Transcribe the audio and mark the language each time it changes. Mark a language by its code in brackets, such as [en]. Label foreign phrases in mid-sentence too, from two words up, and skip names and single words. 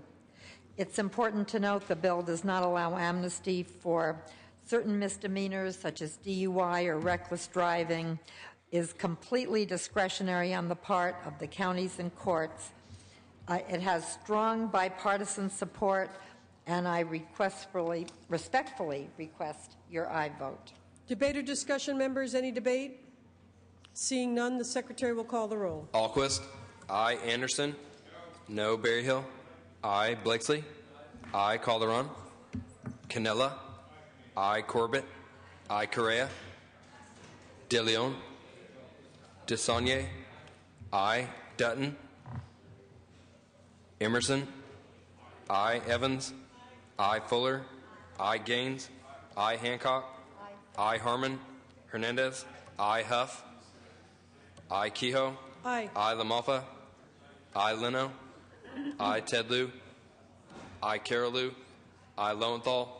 [en] It's important to note the bill does not allow amnesty for certain misdemeanors such as DUI or reckless driving, is completely discretionary on the part of the counties and courts. It has strong bipartisan support, and I respectfully request your aye vote. Debate or discussion, members? Any debate? Seeing none, the Secretary will call the roll. Alquist. Aye. Anderson. No. Berryhill. Aye. Blakesley. Aye. Calderon. Canella. Aye. Corbett. Aye. Correa. De Leon. DeSaulnier. Aye. Dutton. Emerson. I. Evans. I. Fuller. I. Gaines. I. Hancock. I. Harmon. Hernandez. I. Huff. I. Kehoe. Aye. I. LaMalfa. I. Leno. I. Ted Lieu. I. Carol Lieu. I. Lowenthal.